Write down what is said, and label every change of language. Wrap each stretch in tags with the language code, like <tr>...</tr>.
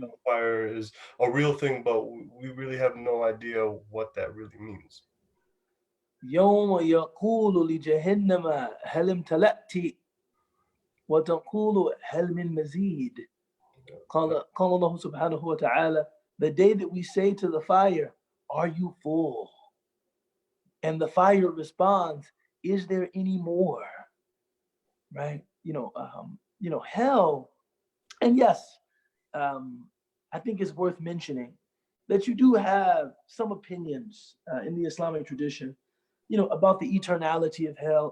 <en>hellfire is a real thing, but we really have no idea what that really means.</en> <ar>يوم يقول لجهنم هل امتلأت وتقول هل من مزيد. قال الله سبحانه وتعالى,</ar> <en>the day that we say to the fire, are you full? And the fire responds, is there any more? Right? Hell. And yes, I think it's worth mentioning that you do have some opinions in the Islamic tradition, about the eternality of hell.</en>